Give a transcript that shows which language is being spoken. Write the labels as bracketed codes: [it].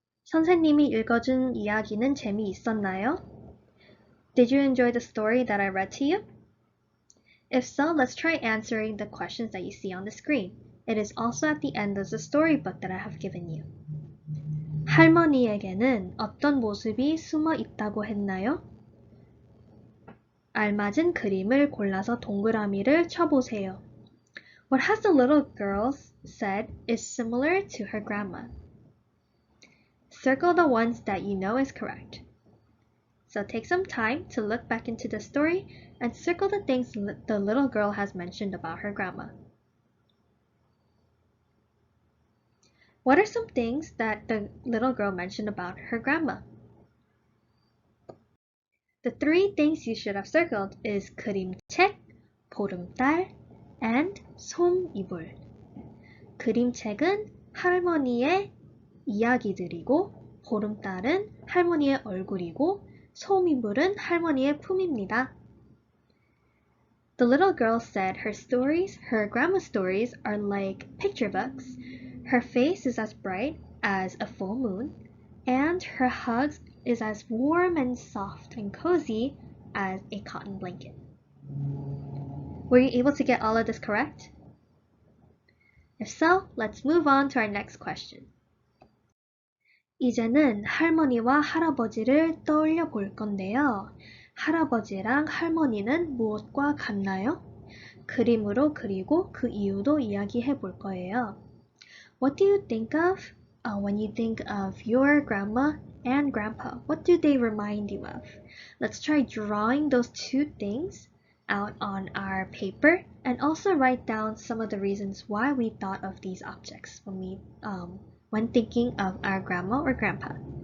[ko] 선생님이 읽어준 이야기는 재미있었나요? [en] Did you enjoy the story that I read to you? If so, let's try answering the questions that you see on the screen. It is also at the end of the storybook that I have given you. [ko] 할머니에게는 어떤 모습이 숨어 있다고 했나요? 알맞은 그림을 골라서 동그라미를 쳐보세요. [en] What has the little girl said is similar to her grandma? Circle the ones that you know is correct. So take some time to look back into the story and circle the things the little girl has mentioned about her grandma. What are some things that the little girl mentioned about her grandma? The 3 things you should have circled is 그림책, 보름달, and 솜이불. [ko] 그림책은 할머니의 이야기들이고 보름달은 할머니의 얼굴이고 솜이불은 할머니의 품입니다. [en] The little girl said her grandma's stories are like picture books. Her face is as bright as a full moon, and her hugs is as warm and soft and cozy as a cotton blanket. Were you able to get all of this correct? If so, let's move on to our next question. [ko] 이제는 할머니와 할아버지를 떠올려 볼 건데요. 할아버지랑 할머니는 무엇과 같나요? 그림으로 그리고 그 이유도 이야기해 볼 거예요. [en] What do you think of when you think of your grandma and grandpa? What do they remind you of? Let's try drawing those two things out on our paper and also write down some of the reasons why we thought of these objects when thinking of our grandma or grandpa.